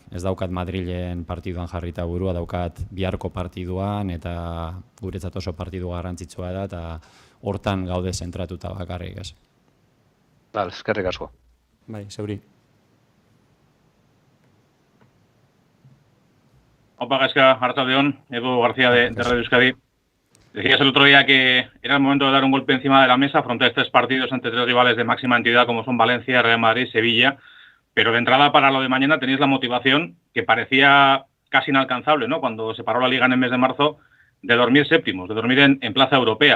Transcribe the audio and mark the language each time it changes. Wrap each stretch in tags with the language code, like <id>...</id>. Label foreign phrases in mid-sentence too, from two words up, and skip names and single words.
<eu>Ez daukat Madrilen partiduan jarrita burua, daukat biharko partiduan, eta guretzat oso partidu garrantzitsua da, eta hortan gaude zentratuta bakarrik, ez. Bale, eskerrik asko. Bai, zeuri. Opa, Gaizka, arratsaldeon, Edu García de Radio Euskadi.</eu> <es>Decías el otro día que era el momento de dar un golpe encima de la mesa frente a 3 partidos ante 3 rivales de máxima entidad como son Valencia, Real Madrid, Sevilla. Pero de entrada para lo de mañana tenéis la motivación que parecía casi inalcanzable, ¿no? Cuando se paró la Liga en el mes de marzo, de dormir séptimos, de dormir en plaza europea.</es>